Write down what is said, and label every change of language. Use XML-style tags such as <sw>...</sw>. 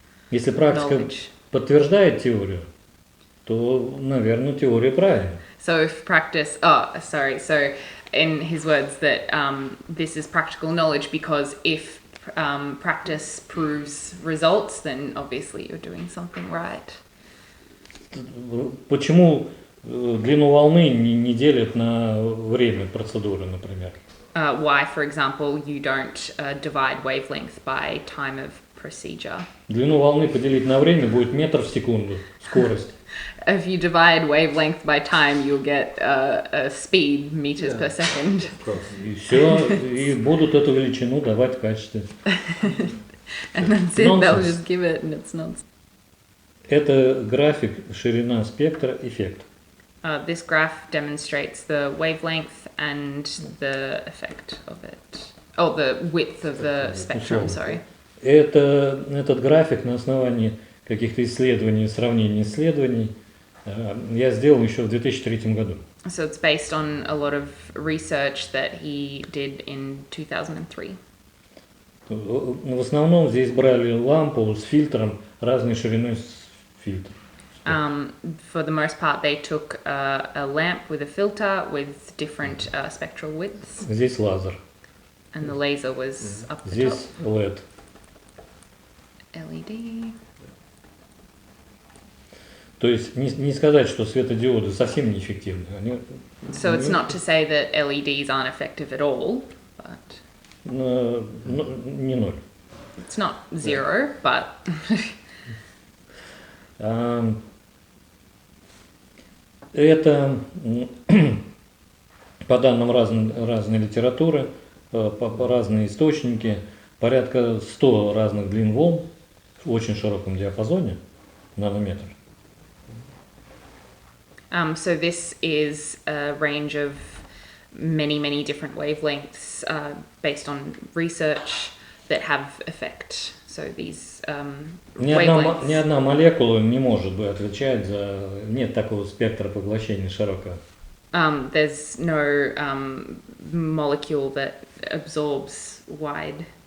<ru>Если практика подтверждает теорию, то, наверное, теория правильная.</ru> <en>So if practice, so in his words that this is practical knowledge because if practice proves results, then obviously you're doing something right.</en> <ru>Почему длину волны не делят на время процедуры, например?</ru> <en>Why, for example, you don't divide wavelength by time of procedure?</en> <ru>Длину волны поделить на время будет метр в секунду, скорость.</ru> <en>If you divide wavelength by time, you'll get a speed, meters per second.</en> <ru>И все, и будут эту величину давать в качестве.</ru> <en>And that's it, they'll just give it, and it's nonsense.</en> <ru>Это график ширина спектра, эффект.</ru> <en>This graph demonstrates the wavelength and the effect of it. Oh, the width of the spectrum, sorry.</en> <ru>Этот график на основании каких-то исследований, сравнения исследований я сделал еще в 2003 году.</ru> <en>So it's based on a lot of research that he did in 2003.</en> <ru>В основном здесь брали лампу с фильтром разной шириной фильтра.</ru> <en>For the most part, they took a lamp with a filter with different spectral widths.</en> <ru>Здесь лазер.</ru> <en>And the laser was up the</en> <ru>Здесь</ru> <en>top. LED. LED.</en> <ru>То есть не сказать, что светодиоды совсем неэффективны.</ru> <en>So it's not to say that LEDs aren't effective at all, but</en> <ru>не ноль.</ru> <en>It's not zero, but</en> <ru>это по данным разной литературы, по разные источники, порядка 100 разных длин волн в очень широком диапазоне, нанометр.</ru> <en>So this is a range of many different wavelengths based on research that have effect. So these wavelengths.</en> <ru>Ни одна молекула не может отвечать за... Нет такого спектра поглощения широкого.</ru> <en>There's no molecule that absorbs wide.</en>